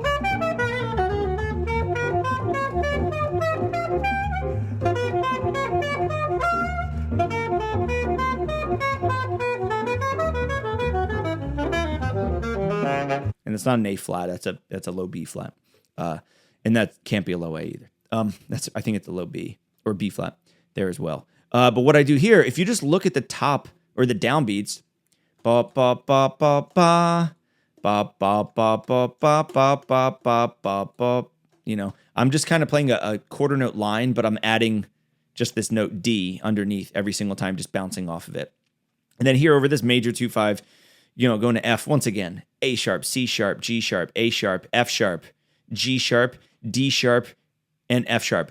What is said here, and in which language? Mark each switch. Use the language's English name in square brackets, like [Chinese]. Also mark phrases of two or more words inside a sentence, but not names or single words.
[English] And it's not an A flat. That's a low B flat, and that can't be a low A either. I think it's a low B or B flat there as well. But what I do here, if you just look at the top or the downbeats, ba ba ba ba ba ba ba ba ba ba ba ba ba ba ba. I'm just kind of playing a quarter note line, but I'm adding just this note D underneath every single time, just bouncing off of it. And then here over this major 2-5, going to F once again, A sharp, C sharp, G sharp, A sharp, F sharp, G sharp, D sharp, and F sharp.